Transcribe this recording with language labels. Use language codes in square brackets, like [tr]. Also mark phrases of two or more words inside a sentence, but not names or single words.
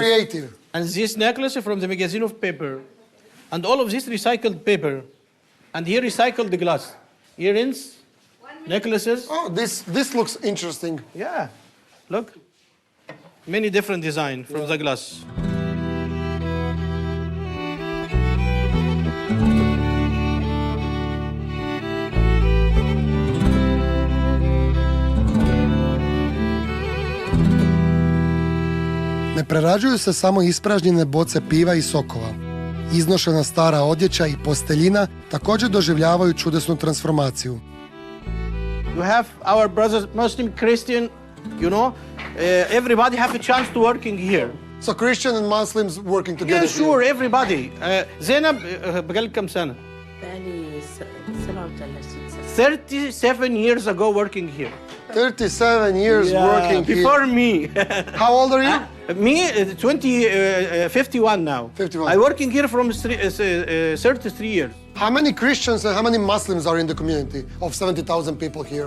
[en] creative. And this necklace is from the magazine of paper. And all of this recycled paper. And here recycled the glass. Earrings, necklaces. Oh, this looks interesting. Yeah, look. Many different design from the glass. [hr] Ne prerađuju se samo ispražnjene boce piva i sokova. Iznošena stara odjeća i posteljina također doživljavaju čudesnu transformaciju. [en] You have our brothers, Muslim, Christian, you know, everybody have a chance to working here. So Christian and Muslims working together. Yeah, sure, everybody. [ar] زينب بقالك كم سنة? بقالي 37 سنة [en] 37 years ago working here. 37 years working before here. me. How old are you? Me, 51 now. 51. I working here from 33 years. How many Christians and how many Muslims are in the community of 70,000 people here?